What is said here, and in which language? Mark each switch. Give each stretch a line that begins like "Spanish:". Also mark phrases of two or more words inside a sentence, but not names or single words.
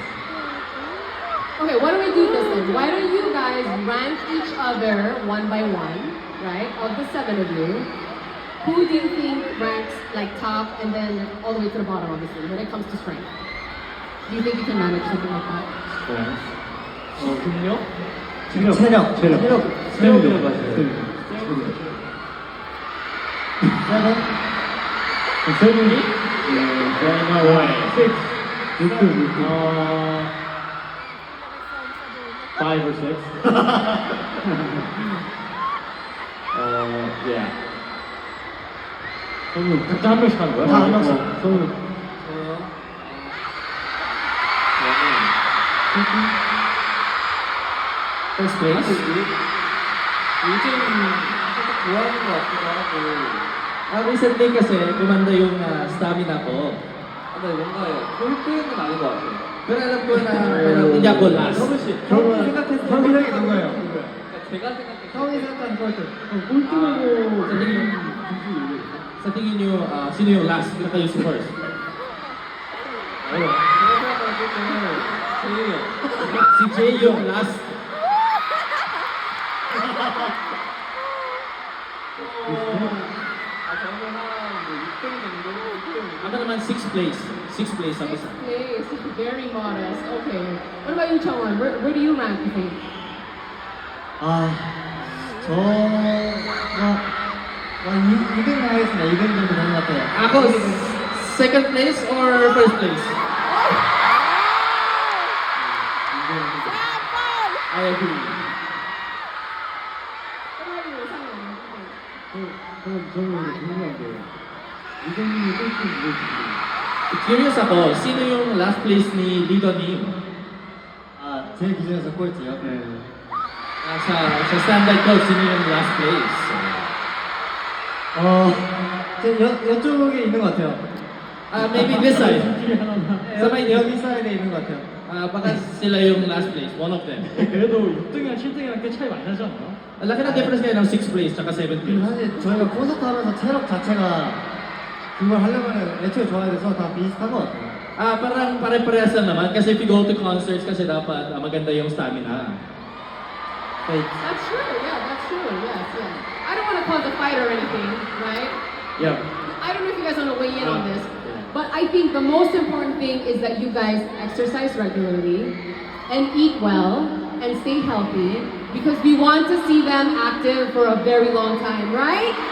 English: Okay, why don't we do this then? Why don't you guys rank each other one by one, right? Of the 7 of you, who do you think ranks like top and then all the way to the bottom, obviously, when it comes to strength? Do you think you can manage something like that?
Korean: 근력? 체력. 스태미나 맞아요. 세븐이?
English: Right now, what? 5 or 6? Yeah.
Korean: 성우 각자 한 명씩 하는 거야? 다 한 명씩. 성우.
English: First place?
Korean: 요즘 살짝 좋아하는 것 같기도 하고.
Filipino: Recently kasi, gumanda yung stamina ko.
Korean: 근데 뭔가 꼴등은 아닌 것 같아요.
Filipino: Pero alam ko na parang hindi ako last.
Korean: 형이 생각했을 때 꼴등이 누구예요? 그러니까 제가 생각했을 때 형이 생각한 꼴등.
Filipino: Sa tingin nyo, sino yung last? Sino kayo si first?
Korean: 제가 생각한 꼴등은 제이요.
Filipino: Si Jay yung last.
Korean: 저는 한 6등 정도? 6등.
Filipino: Ako naman
English: 6th place. 6th place
Filipino: sabi sa
English: Sixth place, very modest. Okay. What about you, Chongwon? Where do you rank, you think?
Korean: 저가 200 나가겠습니다. 200 정도 되는 것 같아요.
Filipino: Ako,
English: second place or first place? I agree. What about you, Sang-won?
Korean: 저는 궁금한 게 이정민이 꼴등 누구지?
Filipino: Curious ako, sino yung
English: last place
Filipino: ni Lido Nim?
Korean: 제 기준에서 꼴찌요? 네.
Filipino: Sa standard ko, sino yung
English: last place?
Korean: 제 이쪽에 있는 것 같아요.
English: Maybe this side.
Filipino: Sa may
Korean: 여기 사이드에 있는 것 같아요.
Filipino: baka sila yung
English: last place, one of them.
Korean: 그래도 6등이랑 7등이랑 꽤 차이 많이 나지 않나요?
Filipino: Laki ng difference kayo ng
English: 6th place
Filipino: tsaka
English: 7th place.
Korean: 사실 저희가 콘서트 하면서 체력 자체가 그걸 하려면 애초에 좋아야 돼서 다 비슷한 것 같아요.
Filipino: Parang pare-parehas lang naman kasi
English: if you go to concerts
Filipino: kasi dapat maganda yung stamina.
English: That's true, yeah, that's true, yes, yes. I don't want to cause a fight or anything, right? Yeah. I don't know if you guys want to weigh in on this, but I think the most important thing is that you guys exercise regularly and eat well and stay healthy because we want to see them active for a very long time, right?